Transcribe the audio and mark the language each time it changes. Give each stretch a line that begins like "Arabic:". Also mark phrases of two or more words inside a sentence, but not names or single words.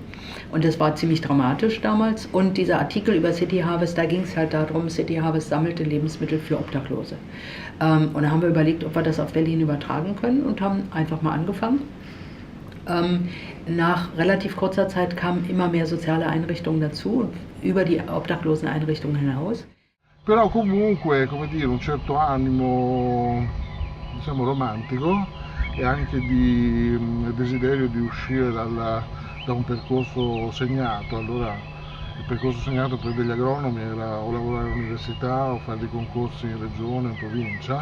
German: Und das war ziemlich dramatisch damals. Und dieser Artikel über City Harvest, da ging es halt darum, City Harvest sammelte Lebensmittel für Obdachlose. Und da haben wir überlegt, ob wir das auf Berlin übertragen können und haben einfach mal angefangen. Nach relativ kurzer Zeit kamen immer mehr soziale Einrichtungen dazu, über die Obdachloseneinrichtungen hinaus.
Italian: Però comunque, come dire, un certo animo, diciamo, romantico e anche di desiderio di uscire da un percorso segnato. Allora il percorso segnato per degli agronomi era o lavorare all'università o fare dei concorsi in regione, in provincia.